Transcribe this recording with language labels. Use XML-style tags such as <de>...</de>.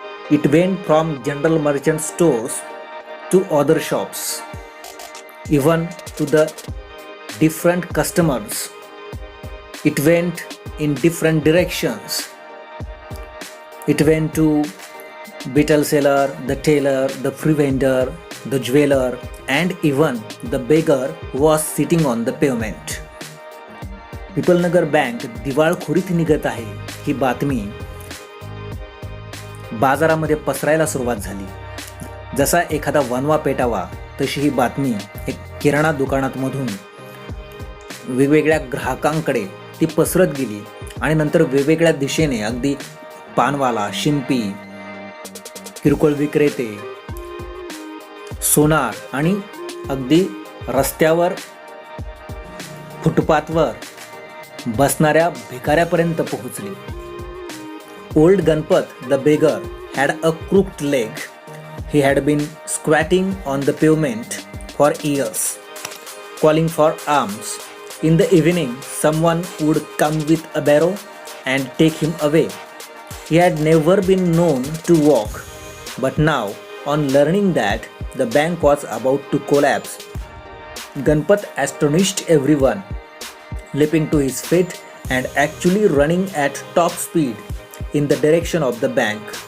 <en>It went from general merchant stores to other shops, even to the different customers. It went in different directions. It went to betel seller, the tailor, the free vendor, the jeweler, and even the beggar who was sitting on the pavement.</en> <mr>पीपलनगर bank दिवाळखोरीत निघत आहे ही बातमी बाजारामध्ये पसरायला सुरुवात झाली. जसा एखादा वनवा पेटावा तशी ही बातमी एक किराणा दुकानात मधून वेगवेगळ्या ग्राहकांकडे ती पसरत गेली आणि नंतर वेगवेगळ्या दिशेने अगदी पानवाला, शिंपी, किरकोळ विक्रेते, सोनार आणि अगदी रस्त्यावर फुटपाथवर बसणाऱ्या भिकाऱ्यापर्यंत पोहोचली.</mr> <en>Old Ganpat the beggar had a crooked leg. He had been squatting on the pavement for years, calling for alms. In the evening, someone would come with a barrow and take him away. He had never been known to walk, but now, on learning that the bank was about to collapse, Ganpat astonished everyone, leaping to his feet and actually running at top speed in the direction of the bank.</en>